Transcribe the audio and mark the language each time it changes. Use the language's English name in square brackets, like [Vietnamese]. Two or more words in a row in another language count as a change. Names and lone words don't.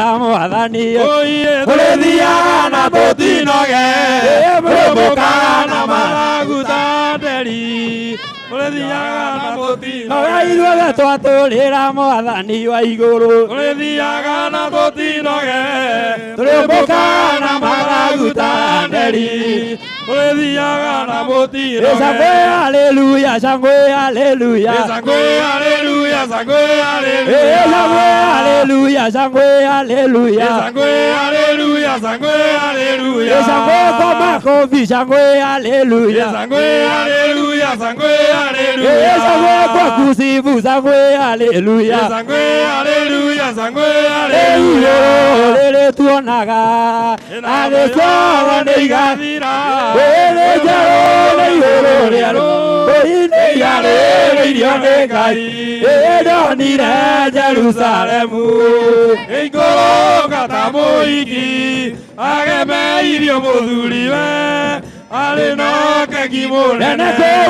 [Kikuyu] mwathani tũrĩthiaga na mũtinoge tũrĩmbũka na mathagu ta nderi tũrĩthiaga na mũtinoge ithuothe twatũrĩra mwathani wa igũrũ tũrĩthiaga na mũtinoge tũrĩmbũka na mathagu ta nderi tũrĩthiaga na mũtinoge cangwe haleluya cangwe haleluya cangwe haleluya cangwe haleluya cangwe haleluya cangwe haleluya cangwe haleluya cangwe [Swahili] kwa makofi [Kikuyu] cangwe haleluya cangwe haleluya cangwe haleluya cangwe [Swahili] kwa kusifu [Kikuyu] cangwe haleluya cangwe haleluya cangwe haleluya rĩrĩ tuonaga agĩcoro nĩ igathira rĩrĩ njerũ nĩ igũrũ rĩerũ rũĩ-inĩ yarĩrĩirio nĩ Ngai ndonire Jerusalemu ĩikũrũka ta mũhiki agemeirio mũthuriwe arĩ na keki mũnene kũu